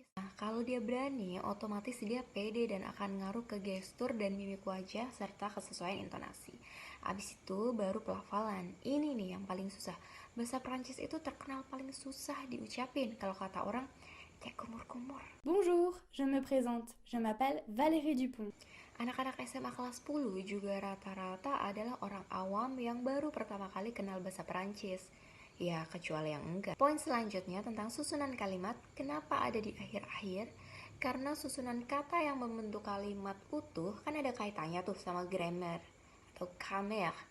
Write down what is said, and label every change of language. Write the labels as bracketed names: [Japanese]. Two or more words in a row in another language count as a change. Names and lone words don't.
[Indonesian] Nah, kalau dia berani, otomatis dia pede dan akan ngaruh ke gestur dan mimik wajah serta kesesuaian intonasi. Abis itu baru pelafalan. Ini nih yang paling susah. Bahasa Perancis itu terkenal paling susah diucapin. Kalau kata orang, kayak kumur-kumur. [French] Bonjour, je me présente. Je m'appelle Valérie Dupont. [Indonesian] Anak-anak SMA kelas 10 juga rata-rata adalah orang awam yang baru pertama kali kenal bahasa Perancis. Ya, kecuali yang enggak. Poin selanjutnya tentang susunan kalimat, kenapa ada di akhir-akhir? Karena susunan kata yang membentuk kalimat utuh kan ada kaitannya tuh sama grammar atau grammar.